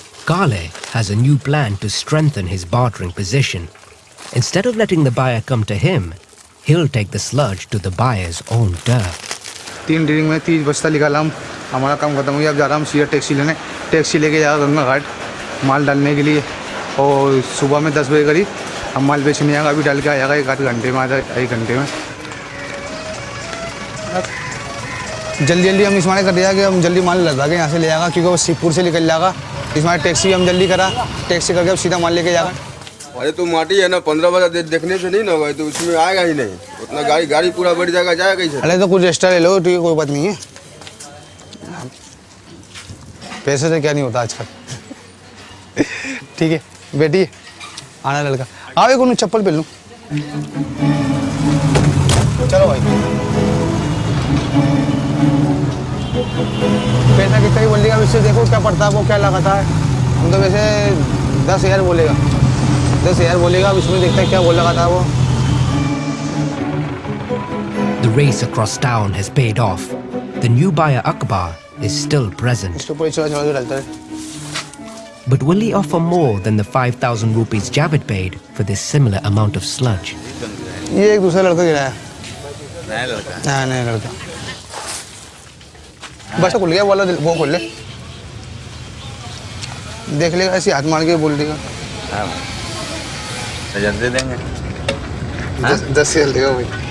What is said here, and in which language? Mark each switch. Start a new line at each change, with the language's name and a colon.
English: Kale has a new plan to strengthen his bartering position. Instead of letting the buyer come to him, he'll take the sludge to the buyer's own door.
Hindi: 3 drilling में 30 बस्ता निकाला हम, हमारा काम खत्म हो गया। अब जा रहा हम सीधा टैक्सी लेने, टैक्सी लेके जाएगा गंगा घाट माल डालने के लिए, और सुबह में 10 बजे करीब हम माल बेचने आएगा। अभी डाल के आएगा 1 घंटे में, आधा 1 घंटे में। जल्दी जल्दी हम इसमाने कर दिया कि हम जल्दी माल लगा के यहाँ से ले आएगा, क्योंकि वो शिवपुर से निकल जाएगा। इसमाने टैक्सी हम जल्दी करा, टैक्सी करके अब सीधा माल लेके जाएगा। अरे तो माटी है ना, 15 बजे देखने से नहीं ना होगा, तो उसमें आएगा ही नहीं उतना, गाड़ी पूरा बढ़ जाएगा, जाएगा कैसे? अरे तो कुछ एक्स्ट्रा ले लो, ठीक है, कोई बात नहीं है, पैसे से क्या नहीं होता आजकल। ठीक है बेटी, आना लड़का, आओ एक चप्पल पहन लूँ। चलो भाई, पैसा कितना ही बोलेगा, इससे देखो क्या पड़ता है, वो क्या लगाता है। हम तो वैसे 10,000 बोलेगा, 10,000 बोलेगा, अब इसमें देखते हैं क्या बोल लगाता है वो।
English: The race across town has paid off. The new buyer Akbar is still present.
Hindi: इसके ऊपर चढ़ा के डालता है।
English: But will he offer more than the 5,000 rupees Javid paid for this similar amount of sludge?
Hindi: ये एक दूसरा लड़का गिराया, नया लड़का, हाँ नया लड़का। बस खुल गया, वाला वो खोल ले, देख लेगा, ऐसे हाथ मार के बोल देगा। हाँ 10,000 दे देंगे। 10,000 देगा भाई,